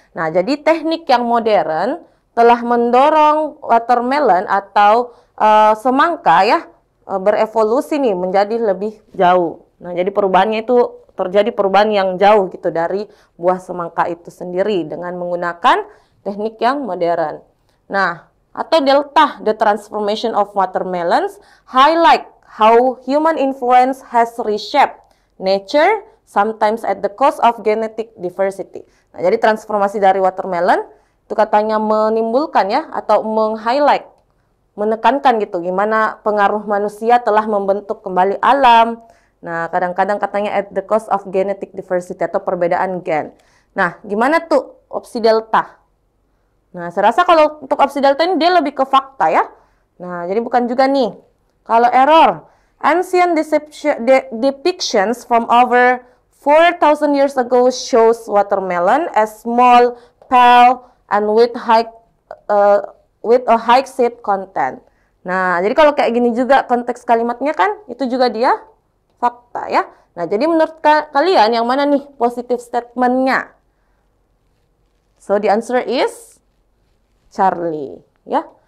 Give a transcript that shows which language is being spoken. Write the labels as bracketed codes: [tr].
[id] Nah, jadi teknik yang modern telah mendorong watermelon atau semangka ya, berevolusi nih menjadi lebih jauh. Nah, jadi perubahannya itu terjadi perubahan yang jauh gitu dari buah semangka itu sendiri dengan menggunakan teknik yang modern. Nah, atau [en] delta, the transformation of watermelons highlight how human influence has reshaped nature sometimes at the cost of genetic diversity. [id] Nah, jadi transformasi dari watermelon itu katanya menimbulkan ya atau meng-highlight, menekankan gitu gimana pengaruh manusia telah membentuk kembali alam. Nah, kadang-kadang katanya [en] at the cost of genetic diversity [id] atau perbedaan gen. Nah, gimana tuh opsi delta? Nah, saya rasa kalau untuk opsi delta ini dia lebih ke fakta ya. Nah, jadi bukan juga nih. [en] Kalau error, ancient depictions from over 4,000 years ago shows watermelon as small, pale, and with a high seed content. [id] Nah, jadi kalau kayak gini juga konteks kalimatnya kan, itu juga dia fakta ya. Nah, jadi menurut kalian yang mana nih positive statement-nya? [en] So, the answer is Charlie ya.